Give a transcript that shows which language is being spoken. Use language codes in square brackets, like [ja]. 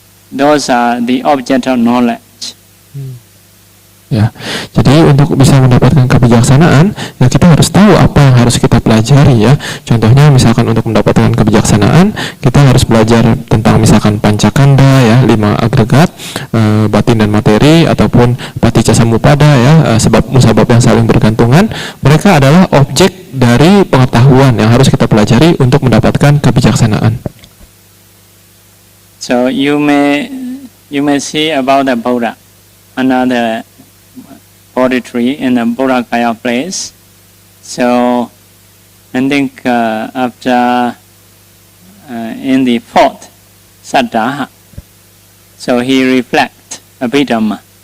[en] Those are the object of knowledge. [id] Ya, jadi untuk bisa mendapatkan kebijaksanaan, ya kita harus tahu apa yang harus kita pelajari ya. Contohnya misalkan untuk mendapatkan kebijaksanaan, kita harus belajar tentang misalkan pancakanda ya, 5 agregat, batin dan materi, ataupun paticcasamuppada ya, sebab musabab yang saling bergantungan. Mereka adalah objek dari pengetahuan yang harus kita pelajari untuk mendapatkan kebijaksanaan. [en] So you may see about the Buddha, another Bodhi tree in the Bodhakaya place. So I think after in the 4th Saddha, so he reflect Abhidhamma.